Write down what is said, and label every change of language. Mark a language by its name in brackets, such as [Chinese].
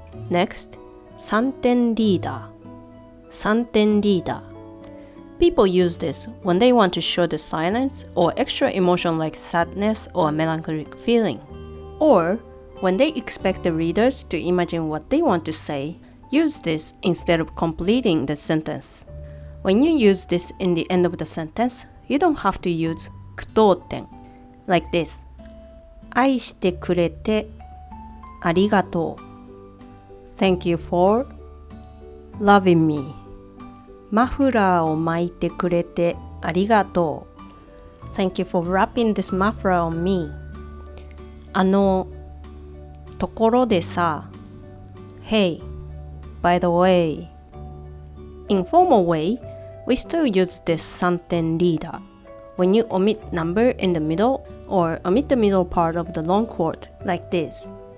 [English] Next, 3点リーダー3点リーダー People use this when they want to show the silence or extra emotion like sadness or melancholic feeling. Or when they expect the readers to imagine what they want to say, use this instead of completing the sentence. When you use this in the end of the sentence, you don't have to use 句読点 like this. [Japanese] 愛してくれてありがとう [English] Thank you for loving me. [Japanese] マフラーを巻いてくれてありがとう [English] Thank you for wrapping this muffler on me. [Japanese] ところでさ [English] Hey, by the way. In formal way, we still use this 3点リーダー when you omit number in the middle or omit the middle part of the long quote like this.